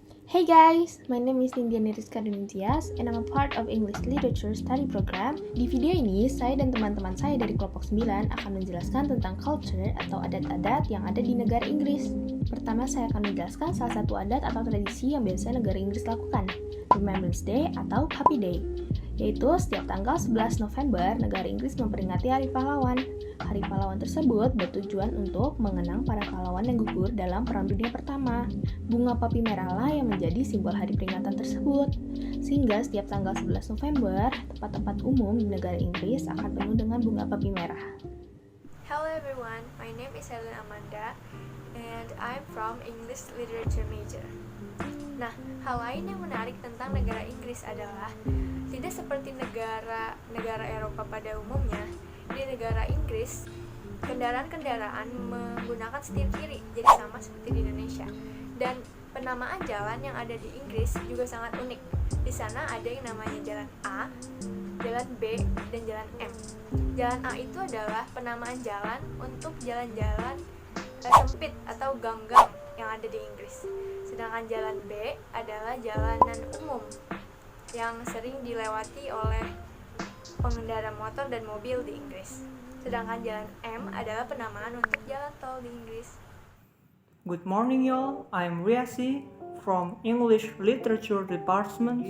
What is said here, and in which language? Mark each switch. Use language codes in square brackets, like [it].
[en] Hey guys, my name is Indiana Rizka Dintias and I'm a part of English Literature Study Program. [id] Di video ini, saya dan teman-teman saya dari kelompok 9 akan menjelaskan tentang culture atau adat-adat yang ada di negara Inggris. Pertama, saya akan menjelaskan salah satu adat atau tradisi yang biasa negara Inggris lakukan, Remembrance Day atau Happy Day, yaitu setiap tanggal 11 November, negara Inggris memperingati Hari Pahlawan. Hari Pahlawan tersebut bertujuan untuk mengenang para pahlawan yang gugur dalam Perang Dunia Pertama. Bunga popi merah lah yang menjadi simbol hari peringatan tersebut. Sehingga setiap tanggal 11 November, tempat-tempat umum di negara Inggris akan penuh dengan bunga popi merah. [en] Hello everyone, my name is Helen Amanda and I'm from English Literature major. [id] Nah, hal lain yang menarik tentang negara Inggris adalah tidak seperti negara Eropa pada umumnya, di negara Inggris kendaraan-kendaraan menggunakan setir kiri, jadi sama seperti di Indonesia. Dan penamaan jalan yang ada di Inggris juga sangat unik. Di sana ada yang namanya jalan A, jalan B, dan jalan M. Jalan A itu adalah penamaan jalan untuk jalan-jalan sempit atau gang-gang yang ada di Inggris. Sedangkan jalan B adalah jalanan umum yang sering dilewati oleh pengendara motor dan mobil di Inggris. Sedangkan jalan M adalah penamaan untuk jalan tol di Inggris. [en] Good morning y'all, I'm Riasi from English Literature Department.